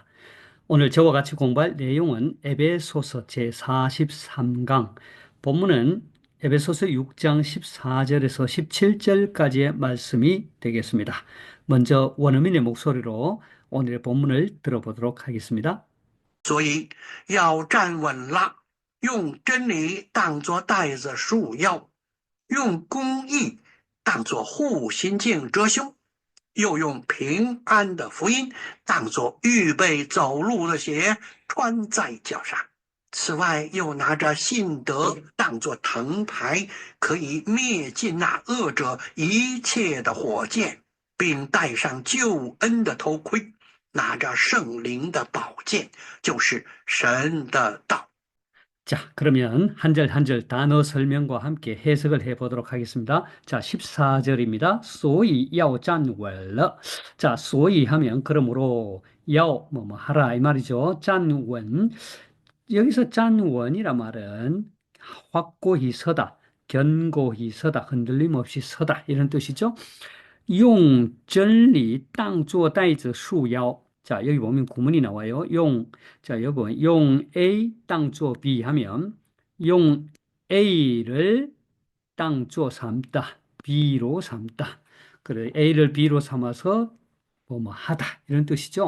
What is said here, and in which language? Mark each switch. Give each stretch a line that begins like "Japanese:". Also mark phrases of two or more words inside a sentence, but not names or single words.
Korean: 오늘 저와 같이 공부할 내용은 에베소서 제43강, 본문은 에베소서 6장 14절에서 17절까지의 말씀이 되겠습니다. 먼저 원어민의 목소리로 오늘의 본문을 들어보도록 하겠습니다.
Chinese: 所以要站稳了，用真理当作带子束腰，用公义当作护心镜遮胸，又用平安的福音当作预备走路的鞋穿在脚上。此外，又拿着信德当作藤牌，可以灭尽那恶者一切的火箭，并戴上救恩的头盔。拿着圣灵的宝剑，就是神的道。
Korean: 자, 그러면 한 절 한 절 단어 설명과 함께 해석을 해보도록 하겠습니다. 자, 14절입니다.
Chinese: 所以要站稳了.
Korean: 자, 所以 하면 그러므로 要 뭐 하라 이 말이죠.
Chinese: 站稳.
Korean: 여기서 站稳이란 말은 확고히 서다, 견고히 서다, 흔들림 없이 서다 이런 뜻이죠.
Chinese: 用真理当作带子束腰.
Korean: 자, 여기 보면 구문이 나와요. 자, 여기 보면 용 A 当作 B 하면 용 A를 当作 삼다, B로 삼다. 그래, A를 B로 삼아서 뭐 하다 이런 뜻이죠.